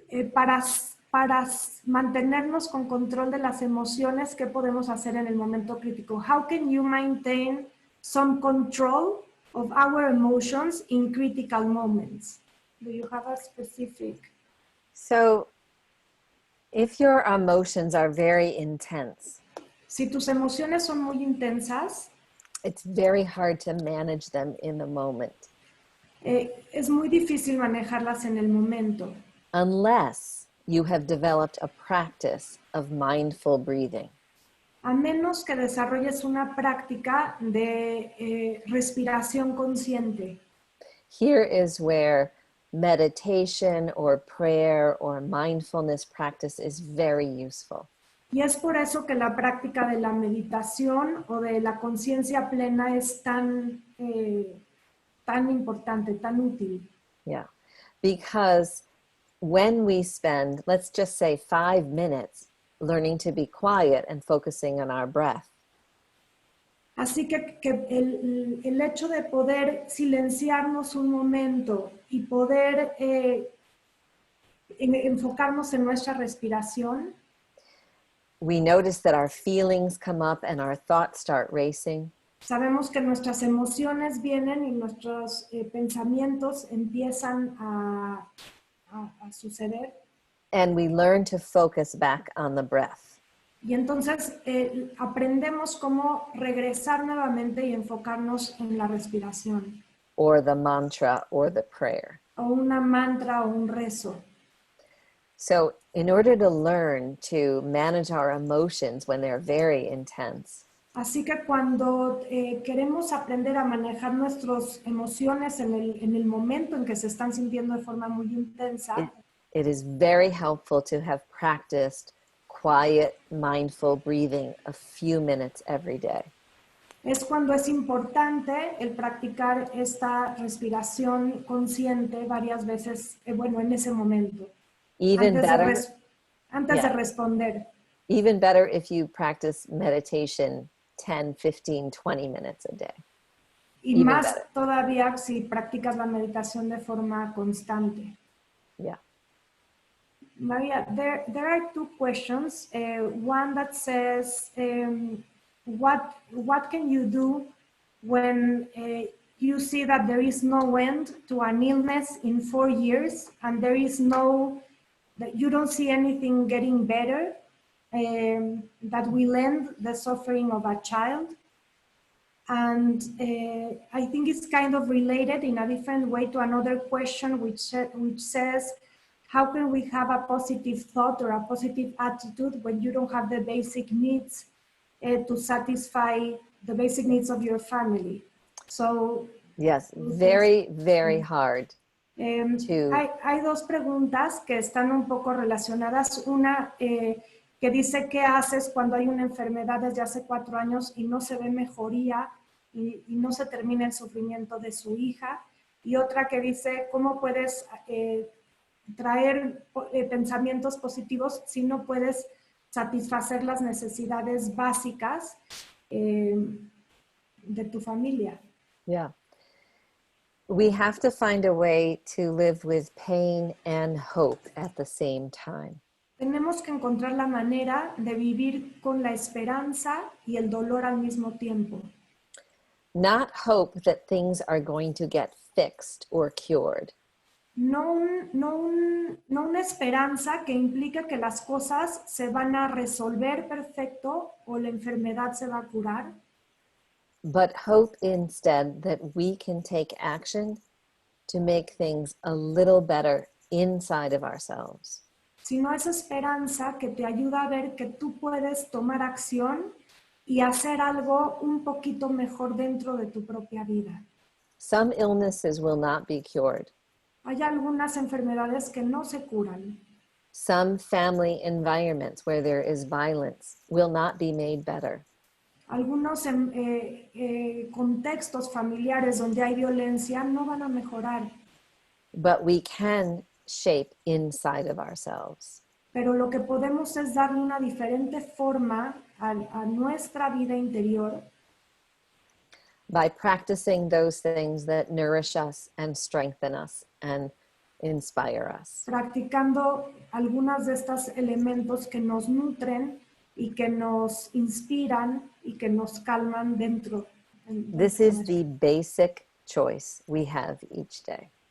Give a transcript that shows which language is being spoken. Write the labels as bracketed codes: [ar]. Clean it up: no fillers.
[es] Para mantenernos con control de las emociones, ¿qué podemos hacer en el momento crítico? [en] How can you maintain some control of our emotions in critical moments? Do you have a specific? So, if your emotions are very intense, [es] si tus emociones son muy intensas, [en] it's very hard to manage them in the moment. [es] Es muy difícil manejarlas en el momento. [en] Unless you have developed a practice of mindful breathing. [es] A menos que desarrolles una práctica de respiración consciente. [en] Here is where meditation or prayer or mindfulness practice is very useful. [es] Y es por eso que la práctica de la meditación o de la conciencia plena es tan importante, tan útil. [en] Yeah, because when we spend, let's just say 5 minutes learning to be quiet and focusing on our breath. [es] Así que el hecho de poder silenciarnos un momento y poder enfocarnos en nuestra respiración. [en] We notice that our feelings come up and our thoughts start racing. [es] Sabemos que nuestras emociones vienen y nuestros pensamientos empiezan a suceder. [en] And we learn to focus back on the breath. [es] Y entonces aprendemos cómo regresar nuevamente y enfocarnos en la respiración. [en] Or the mantra or the prayer. [es] O una mantra o un rezo. [en] So in order to learn to manage our emotions when they're very intense, [es] así que cuando queremos aprender a manejar nuestras emociones en el momento en que se están sintiendo de forma muy intensa, [en] it is very helpful to have practiced quiet, mindful breathing a few minutes every day. [es] Es cuando es importante el practicar esta respiración consciente varias veces, en ese momento. [en] Even [es] antes de responder. [en] Even better if you practice meditation 10, 15, 20 minutes a day. [es] Y [en] even [es] más [en] better. [es] Todavía si practicas la meditación de forma constante. [en] Yeah. Maria, there are two questions. One that says, what can you do when you see that there is no end to an illness in 4 years and that you don't see anything getting better that will end the suffering of a child? And I think it's kind of related in a different way to another question which says, how can we have a positive thought or a positive attitude when you don't have the basic needs to satisfy the basic needs of your family? So yes, very, very hard. [es] Hay dos preguntas que están un poco relacionadas. Una que dice, ¿qué haces cuando hay una enfermedad desde hace 4 años y no se ve mejoría y no se termina el sufrimiento de su hija? Y otra que dice, ¿cómo puedes traer pensamientos positivos si no puedes satisfacer las necesidades básicas de tu familia? [en] Yeah. We have to find a way to live with pain and hope at the same time. [es] Tenemos que encontrar la manera de vivir con la esperanza y el dolor al mismo tiempo. [en] Not hope that things are going to get fixed or cured. [es] No una esperanza que implique que las cosas se van a resolver perfecto o la enfermedad se va a curar, [en] But hope instead that we can take action to make things a little better inside of ourselves. [es] sino esa esperanza que te ayuda a ver que tú puedes tomar acción y hacer algo un poquito mejor dentro de tu propia vida. [en] Some illnesses will not be cured. [es] Hay algunas enfermedades que no se curan. [en] Some family environments where there is violence will not be made better. [es] Algunos contextos familiares donde hay violencia no van a mejorar, [en] But we can shape inside of ourselves. [es] pero lo que podemos es darle una diferente forma a nuestra vida interior [en] By practicing those things that nourish us and strengthen us and inspire us. [es] practicando algunos de estos elementos que nos nutren y que nos inspiran y que nos calman dentro. [en] This is the basic choice we have each day.